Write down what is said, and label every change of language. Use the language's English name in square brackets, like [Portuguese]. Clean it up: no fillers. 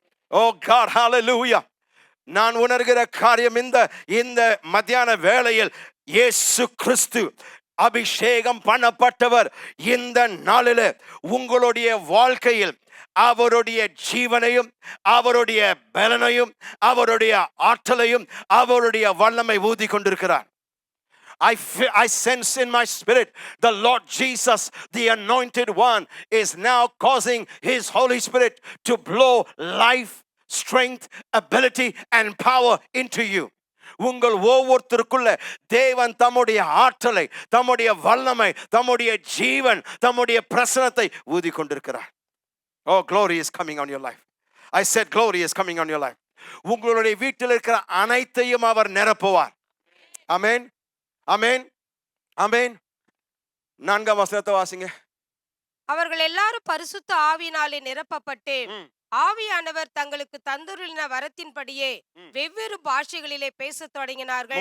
[Tamil] ஓ God, ஹalleluya. நான் உணர்கிற காரியம், இந்த மத்தியான வேளையில் இயேசு கிறிஸ்து அபிஷேகம் பண்ணப்பட்டவர் இந்த நாளில் உங்களுடைய வாழ்க்கையில் அவருடைய ஜீவனையும் அவருடைய பலனையும் அவருடைய ஆற்றலையும் அவருடைய வல்லமை ஊதி கொண்டிருக்கிறார். [English] I sense in my spirit the Lord Jesus, the anointed one, is now causing his Holy Spirit to blow life, strength, ability and power into you. [Tamil] உங்கள் ஒவ்வொருத்தருக்குள்ள தேவன் தம்முடைய ஆற்றலை, தம்முடைய வல்லமை, தம்முடைய ஜீவன், தம்முடைய பிரசன்னத்தை ஊதி கொண்டிருக்கிறார். [English] Oh, glory is coming on your life. I said glory is coming on your life. [Tamil] உங்களுடைய வீட்டில் இருக்கிற அனைத்தையும் அவர் நிரப்புவார். ஆமென், ஆமென், ஆமென். 4ஆம் வசனத்தை வாசிங்க. அவர்கள் எல்லாரும் பரிசுத்த ஆவியினாலே நிரப்பப்பட்டு ஆவியானவர் தங்களுக்கு தந்தருளின வரத்தின்படியே வெவ்வேறு பாஷைகளிலே பேசத் தொடங்கினார்கள்.